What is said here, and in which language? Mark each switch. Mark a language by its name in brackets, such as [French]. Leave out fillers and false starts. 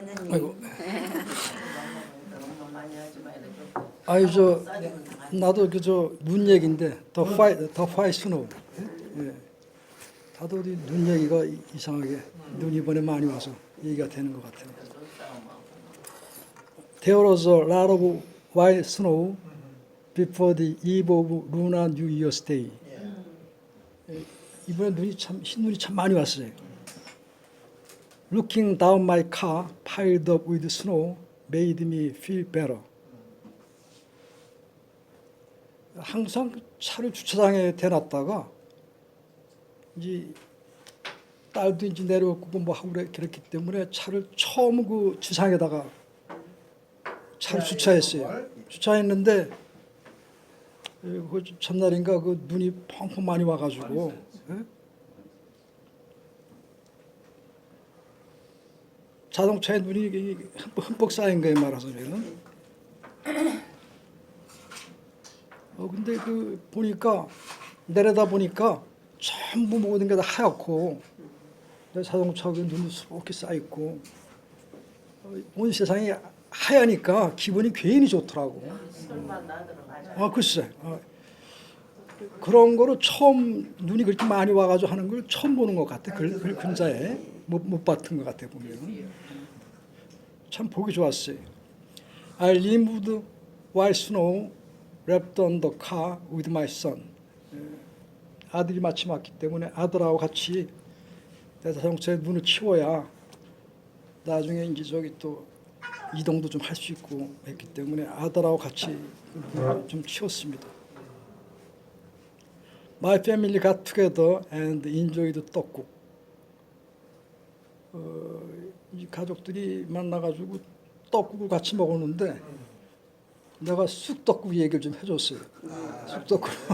[Korean] 아이고. 아이 나도 눈 얘기인데 더 파이 스노우. 예. 다들 우리 눈 얘기가 이상하게 눈 이번에 많이 와서 얘기가 되는 것 같아요. [English] There was a lot of white snow before the eve of Lunar New Year's Day. [Korean] 예. 이번에 흰눈이 참 많이 왔어요. [English] Looking down my car piled up with snow made me feel better. [Korean] 항상 차를 주차장에 대놨다가 이제 딸도 이제 내려오고 뭐 하고 그랬기 때문에 차를 처음 그 주차장에다가 차를 주차했어요. 주차했는데 그 전날인가 그 눈이 펑펑 많이 와가지고 자동차에 눈이 흠뻑 쌓인 거에 말하자면. 근데 그 보니까 내려다 보니까 전부 모든 게 다 하얗고 자동차 그 눈이 수북히 쌓여 있고 온 세상이 하얘니까 기분이 괜히 좋더라고. 글쎄. 그런 거를 처음 눈이 그렇게 많이 와가지고 하는 걸 처음 보는 것 같아. 근자에 못 봤던 것 같아 보면. 참 보기 좋았어요. [English] I removed white snow wrapped on the car with my son. [Korean] 아들이 마침 왔기 때문에 아들하고 같이 자동차에 눈을 치워야 나중에 이제 저기 또 이동도 좀 할 수 있고 했기 때문에 아들하고 같이 좀 치웠습니다. [English] My family got together and enjoyed 떡국. [Korean] 이 가족들이 만나가지고 떡국을 같이 먹었는데 내가 쑥떡국 얘기를 좀 해줬어요. 쑥떡국.